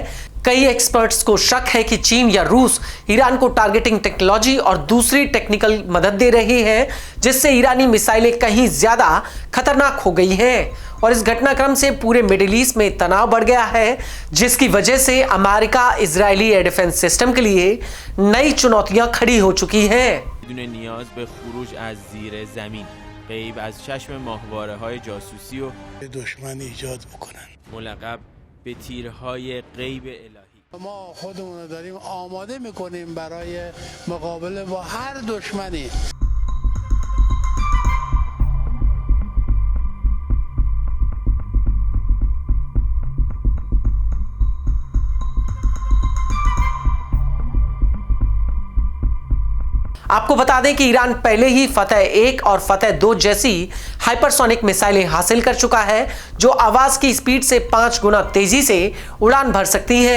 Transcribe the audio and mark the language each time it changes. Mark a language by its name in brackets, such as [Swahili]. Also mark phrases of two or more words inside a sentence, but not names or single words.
[Hindi] कई एक्सपर्ट्स को शक है कि चीन या रूस ईरान को [English] targeting technology [Hindi] और दूसरी टेक्निकल मदद दे रहे हैं, जिससे ईरानी मिसाइलें कहीं ज्यादा खतरनाक हो गई हैं और इस घटनाक्रम से पूरे मिडिल ईस्ट में तनाव बढ़ गया है, जिसकी वजह से अमेरिका इजरायली [English] air defense system [Hindi] के लिए नई चुनौतियां खड़ी हो चुकी हैं। [Persian] بدون نیاز به خروج از زیر زمین، غیب از چشم ماهواره‌های جاسوسی و دشمن ایجاد بکنن. ملقب به تیرهای غیب الهی. ما خودمون رو داریم آماده میکنیم برای مقابله با هر دشمنی. [Hindi] आपको बता दें कि ईरान पहले ही फतह 1 और फतह 2 जैसी [English] hypersonic missiles [Hindi] हासिल कर चुका है, जो आवाज की स्पीड से 5 गुना तेजी से उड़ान भर सकती हैं।